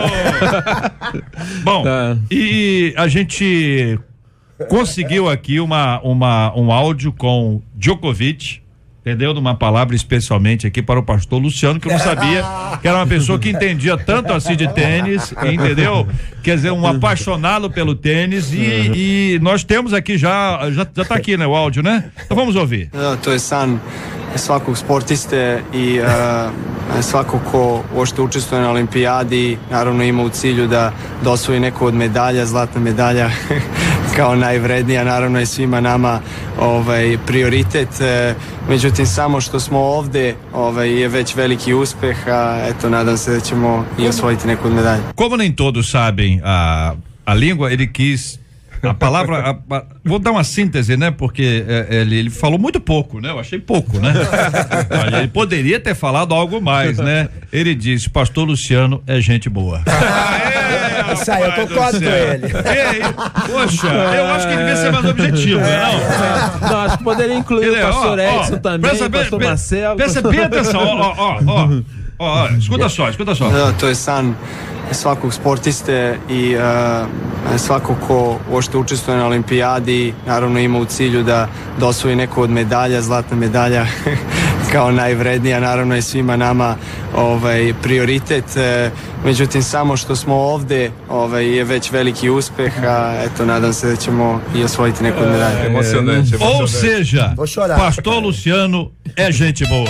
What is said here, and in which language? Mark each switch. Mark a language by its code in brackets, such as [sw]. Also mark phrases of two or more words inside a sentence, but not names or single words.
[pt] Bom, e a gente conseguiu aqui um áudio com Djokovic, entendeu? Numa palavra especialmente aqui para o pastor Luciano, que eu não sabia que era uma pessoa que entendia tanto assim de tênis, entendeu? Quer dizer, um apaixonado pelo tênis e nós temos aqui já tá aqui, né, o áudio, né? Então vamos ouvir. [sr] To je san svakog sportiste i svako ko uopšte učestvuje na olimpijadi naravno ima u cilju da osvoji neku od medalja, zlatna medalja kao najvrednija, naravno je svima nama prioritet, međutim samo što smo ovde je već veliki uspeh, a eto nadam se da ćemo i osvojiti neku od medalja. [pt] Como nem todos sabem a língua, ele quis A palavra, vou dar uma síntese, né? Porque ele falou muito pouco, né? Eu achei pouco, né? Olha, ele poderia ter falado algo mais, né? Ele disse, pastor Luciano é gente boa. Isso aí, eu concordo com ele. Poxa, eu acho que ele devia ser mais objetivo, não? Não, acho que poderia incluir o pastor Edson também, o pastor Marcelo. Presta bem atenção, escuta só. [sr] Da, to je san svakog sportiste i svako ko uopšte učestvuje na olimpijadi naravno ima u cilju da osvoji neku od medalja, zlatna medalja kao najvrednija, naravno je svima nama prioritet, međutim samo što smo ovde je već veliki uspeh, a eto nadam se da ćemo i osvojiti neku od medalja. [pt] Emocionante. Ou seja, pastor Luciano é gente boa.